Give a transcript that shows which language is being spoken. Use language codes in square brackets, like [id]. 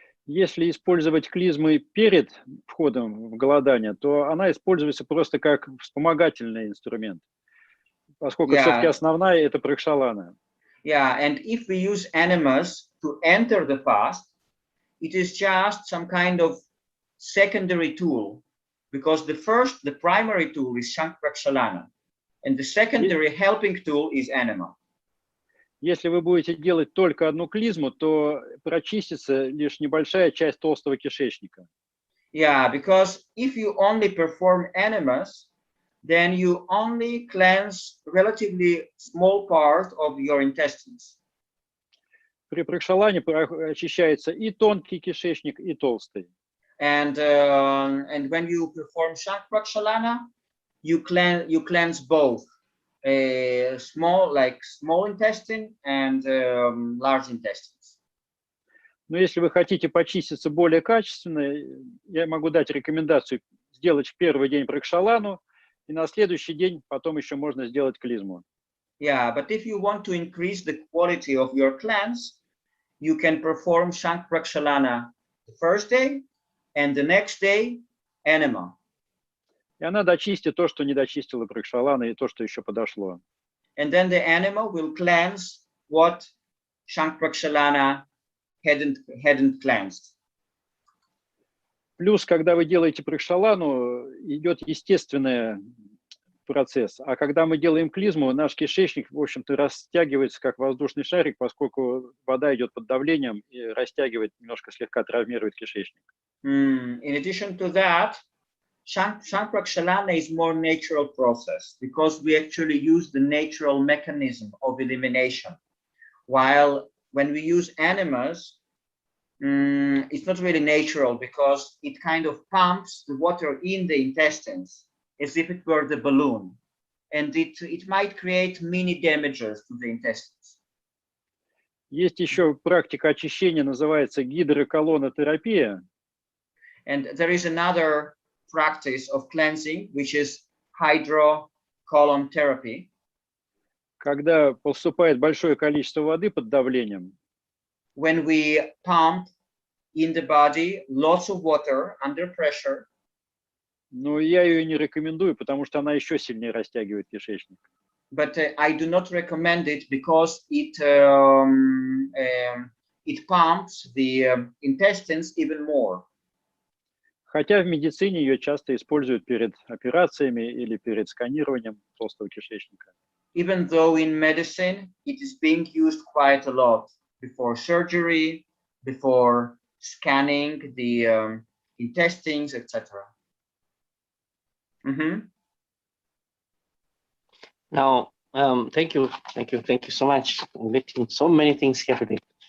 [ru] Если использовать клизмы перед входом в голодание, то она используется просто как вспомогательный инструмент, поскольку все-таки основная это пракшалана. [en] Yeah, and if we use enemas to enter the fast, it is just some kind of secondary tool, because the primary tool is Shank-Prakshalana, and the secondary helping tool is enema. [ru] Если вы будете делать только одну клизму, то прочистится лишь небольшая часть толстого кишечника. [en] Yeah, because if you only perform enemas, then you only cleanse relatively small part of your intestines. [ru] При пракшалане очищается и тонкий кишечник, и толстый. [en] And when you perform Shank-Prakshalana, you cleanse both. Small intestine and large intestines. [ru] Но если вы хотите почиститься более качественно, я могу дать рекомендацию сделать в первый день пракшалану, и на следующий день потом еще можно сделать клизму. [en] Yeah, but if you want to increase the quality of your cleanse, you can perform Shank Prakshalana the first day, and the next day, enema. [ru] И она дочистит то, что не дочистила пракшалана, и то, что еще подошло. [en] And then the enema will cleanse what Shank Prakshalana hadn't cleansed. [ru] Плюс, когда вы делаете пракшалану, идет естественный процесс. А когда мы делаем клизму, наш кишечник, в общем-то, растягивается как воздушный шарик, поскольку вода идет под давлением и растягивает, немножко слегка травмирует кишечник. [en] In addition to that, Shank Prakshalana is more natural process because we actually use the natural mechanism of elimination. While when we use enemas, it's not really natural because it kind of pumps the water in the intestines as if it were the balloon, and it might create mini damages to the intestines. [ru] Есть еще практика очищения, называется гидроколонотерапия. [en] And there is another practice of cleansing, which is hydrocolon therapy. [ru] Когда поступает большое количество воды под давлением, [en] when we pump in the body lots of water under pressure. [ru] но я ее не рекомендую, потому что она еще сильнее растягивает кишечник. [en] But I do not recommend it because it pumps the intestines even more. [ru] Хотя в медицине ее часто используют перед операциями или перед сканированием толстого кишечника. [en] Even though in medicine it is being used quite a lot before surgery, before scanning the intestines, etc. Now, thank you so much for getting so many things here today.